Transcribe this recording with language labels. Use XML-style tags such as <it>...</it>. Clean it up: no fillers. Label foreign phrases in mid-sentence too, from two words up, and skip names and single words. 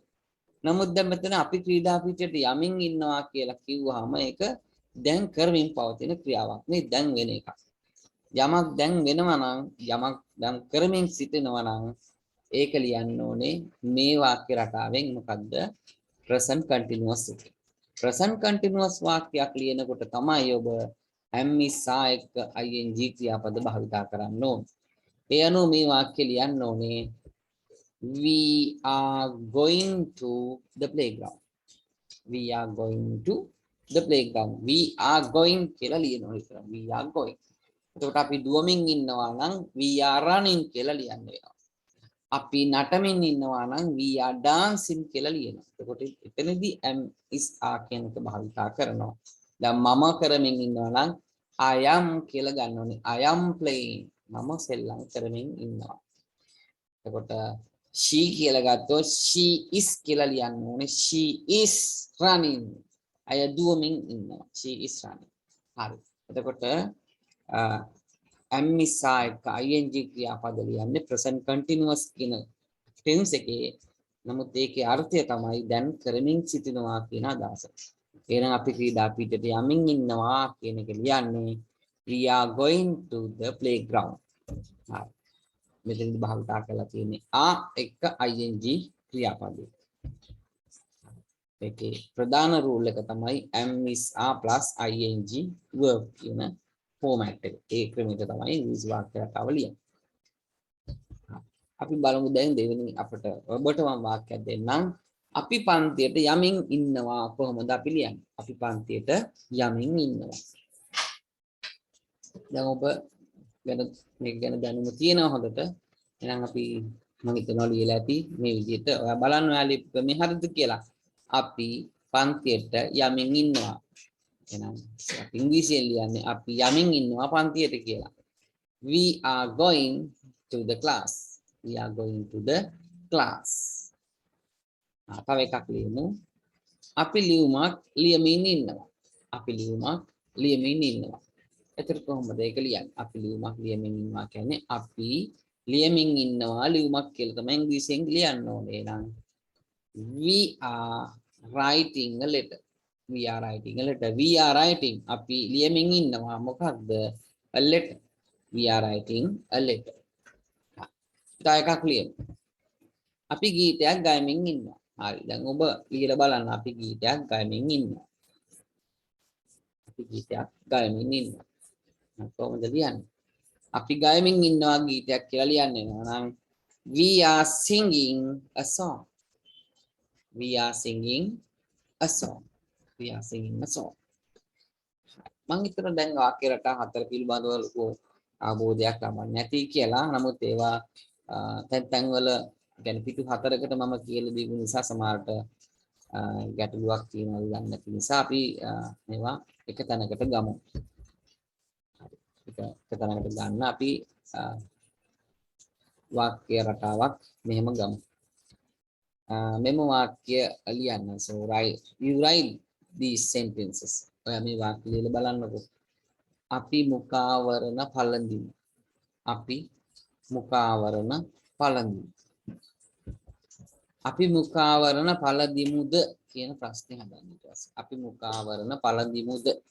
<si>නමුත් දැන් මෙතන අපි ක්‍රීඩා පිටියට යමින් ඉන්නවා කියලා කිව්වහම ඒක දැන් කරමින් පවතින ක්‍රියාවක්. මේ දැන් වෙන එකක්. යමක් දැන් වෙනවා නම් යමක් දැන් කරමින් සිටිනවා නම් ඒක ලියන්න ඕනේ මේ වාක්‍ය රටාවෙන්. මොකද්ද?</si> <en>present continuous</en> <si>එක.</si> <en>present continuous</en> <si>වාක්‍යයක් ලියනකොට තමයි ඔබ</si> <en>am is are</en> <si>එක්ක ing ක්‍රියාපද භාවිතා කරන්න ඕනේ. ඒ අනුව මේ වාක්‍ය ලියන්න ඕනේ</si> <en>we are going to the playground. We are going to the playground. We are going</en> <si>කියලා ලියනවා විතර.</si> <en>We are going.</en> <si>එතකොට අපි දුවමින් ඉන්නවා නම්</si> <en>we are running</en> <si>කියලා ලියන්න වෙනවා. අපි නටමින් ඉන්නවා නම්</si> <en>we are dancing</en> <si>කියලා ලියනවා. එතකොට එතනදී</si> <en>am is are</en> <si>කියන එක භාවිතා කරනවා. දැන් මම කරමින් ඉන්නවා නම්</si> <en>I am</en> <si>කියලා ගන්න ඕනේ.</si> <en>I am playing.</en> <si>මම සෙල්ලම් කරමින් ඉන්නවා. එතකොට she කියලා ගත්තොත්</si> <en>she is</en> <si>කියලා ලියන්න ඕනේ.</si> <en>She is running.</en> <si>අය දුවමින් ඉන්නවා.</si> <en>She is running.</en> <si>හරි. එතකොට</si> <en>am is are</en> <si>එක ing ක්‍රියාපද ලියන්නේ</si> <en>present continuous</en> <si>කියන tense එකේ. නමුත් ඒකේ අර්ථය තමයි දැන් කරමින් සිටිනවා කියන අදහස. එහෙනම් අපි ක්‍රීඩා පිටට යමින් ඉන්නවා කියන එක ලියන්නේ</si> <en>we are going to the playground.</en> <si>හරි. මෙතනදී භාවිතා කරලා තියෙන්නේ එක්ක ing ක්‍රියාපදය. ඒකේ ප්‍රධාන රූල් එක තමයි</si> <en>am is are plus ing verb</en> <si>කියන ෆෝමැට් එක. ඒ ක්‍රමයට තමයි ඉංග්‍රීසි වාක්‍ය රටාව ලියන්නේ. අපි බලමු දැන් දෙවෙනි අපිට ඔබට මම වාක්‍යයක් දෙන්නම්. අපි පන්තියට යමින් ඉන්නවා කොහොමද අපි ලියන්නේ? අපි පන්තියට යමින් ඉන්නවා. දැන් ඔබ මේක ගැන දැනුම තියෙනවා හොඳට. එහෙනම් අපි මම හිතනවා ලියලා ඇති මේ විදිහට. ඔයා බලන්න ඔයා ලියපු මේ හරිද කියලා. අපි පන්තියට යමින් ඉන්නවා. එහෙනම් අපි ඉංග්‍රීසියෙන් ලියන්නේ අපි යමින් ඉන්නවා පන්තියට කියලා.</si> <en>We are going to the class. We are going to the class.</en> <si>තව එකක් ලියමු. අපි ලියුමක් ලියමින් ඉන්නවා. අපි ලියුමක් ලියමින් ඉන්නවා. එතකොට කොහොමද ඒක ලියන්නේ? අපි ලියුමක් ලියමින් ඉන්නවා කියන්නේ අපි ලියමින් ඉන්නවා ලියුමක් කියලා තමයි ඉංග්‍රීසියෙන් ලියන්න ඕනේ.</si> <en>එහෙනම් we are writing a letter. We are writing a letter. We are writing.</en> <si>අපි ලියමින් ඉන්නවා මොකක්ද?</si> <en>A letter. We are writing a letter.</en> <si>තව එකක් ලියමු. අපි ගීතයක් ගයමින් ඉන්නවා. හරි. දැන් ඔබ ලියලා බලන්න අපි ගීතයක් ගයමින් ඉන්නවා. අපි ගීතයක් ගයමින් ඉන්නවා. කොහොමද ලියන්නේ? අපි ගයමින් ඉන්නවා ගීතයක් කියලා ලියන්නේ.</si> <en>නම් we are singing a song. We are singing a song. We are singing a song.</en> <si>මම හිතනවා දැන් වාක්‍ය රටා හතර පිළිබඳව ලොකු අවබෝධයක් ලබන්න නැති කියලා. නමුත් ඒවා තැන් වල يعني පිටු හතරකට මම කියලා දීපු නිසා සමහරට ගැටලුවක් තියෙනවා දන්නේ නැති නිසා අපි මේවා එක තැනකට ගමු. හරි. එක තැනකට ගන්න අපි වාක්‍ය රටාවක් මෙහෙම ගමු. මෙම වාක්‍ය ලියන්න.</si> <en>So you write these sentences.</en> <si>ඔයා මේ වාක්‍ය ලියලා බලන්නකෝ. අපි මුඛාවරණ පළඳිමු. අපි මුඛාවරණ පළඳිමු. අපි මුඛාවරණ පළඳිමුද කියන ප්‍රශ්නේ හදන්න ඊට පස්සේ. අපි මුඛාවරණ පළඳිමුද?</si>